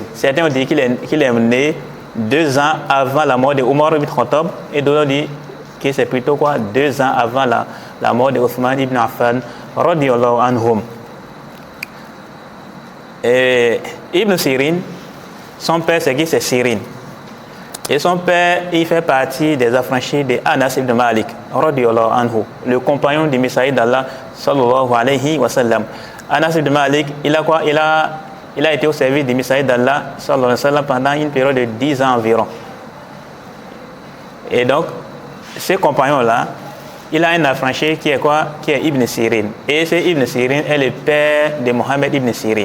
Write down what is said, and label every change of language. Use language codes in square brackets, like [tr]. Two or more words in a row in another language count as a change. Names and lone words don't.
[fr] Certains ont dit qu'il est né 2 ans avant la mort de Omar ibn Khattab, et d'autres ont dit qui c'est plutôt quoi 2 ans avant la mort de Othman ibn Affan [ar] رضي الله عنهم. [fr] Et Ibn Sirin, son père c'est qui? C'est Sirin. Et son père, il fait partie des affranchis de Anas ibn Malik [ar] رضي الله عنه, [fr] le compagnon du Messager d'Allah [ar] صلى الله عليه وسلم. [fr] Anas ibn Malik, il a quoi? Il a été au service du Messager d'Allah [ar] صلى الله عليه وسلم [fr] pendant une période de 10 ans environ. Et donc, ce compagnon-là, il a un affranchi qui est quoi? Qui est Ibn Sirin. Et ce Ibn Sirin est le père de Mohammed ibn Sirin.